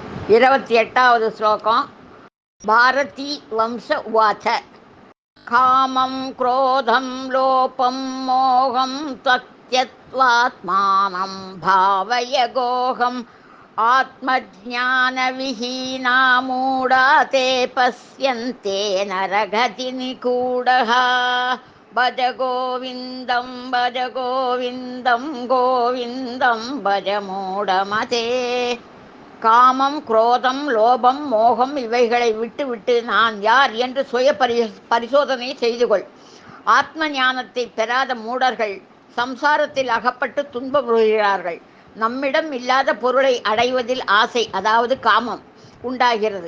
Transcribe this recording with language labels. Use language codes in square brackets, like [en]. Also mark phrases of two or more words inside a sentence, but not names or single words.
[ta] 28வது ஸ்லோகம். பாரதி வம்ச உவாச்ச. [sa] காமம் क्रोधं लोपं मोहं त्वत्यत्वात्मानं भावय गोहम् आत्मज्ञानविहीना मूढा ते पश्यन्ते नरगतिनिगूढः भज गोविन्दं गोविन्दं भज மூடமதே. [ta] காமம், குரோதம், லோபம், மோகம் இவைகளை விட்டுவிட்டு நான் யார் என்று சுய பரிசோதனை செய்து கொள். ஆத்ம ஞானத்தை பெறாத மூடர்கள் சம்சாரத்தில் அகப்பட்டு துன்பப்படுகிறார்கள். நம்மிடம் இல்லாத பொருளை அடைவதில் ஆசை, அதாவது காமம் உண்டாகிறது.